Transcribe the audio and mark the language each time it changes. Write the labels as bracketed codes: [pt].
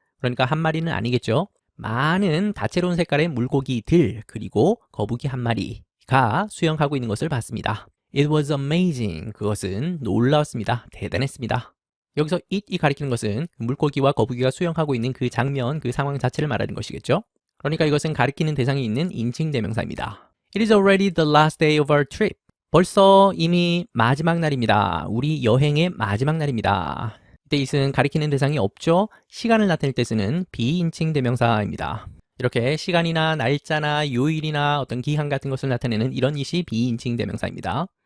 [ko] 그러니까 한 마리는 아니겠죠? 많은 다채로운 색깔의 물고기들 그리고 거북이 한 마리가 수영하고 있는 것을 봤습니다. [en] It was amazing. [ko] 그것은 놀라웠습니다. 대단했습니다. 여기서 it이 가리키는 것은 물고기와 거북이가 수영하고 있는 그 장면, 그 상황 자체를 말하는 것이겠죠? 그러니까 이것은 가리키는 대상이 있는 인칭 대명사입니다. [en] It is already the last day of our trip. [ko] 벌써 이미 마지막 날입니다. 우리 여행의 마지막 날입니다. 이때 it은 가리키는 대상이 없죠? 시간을 나타낼 때 쓰는 비인칭 대명사입니다. 이렇게 시간이나 날짜나 요일이나 어떤 기한 같은 것을 나타내는 이런 it이 비인칭 대명사입니다.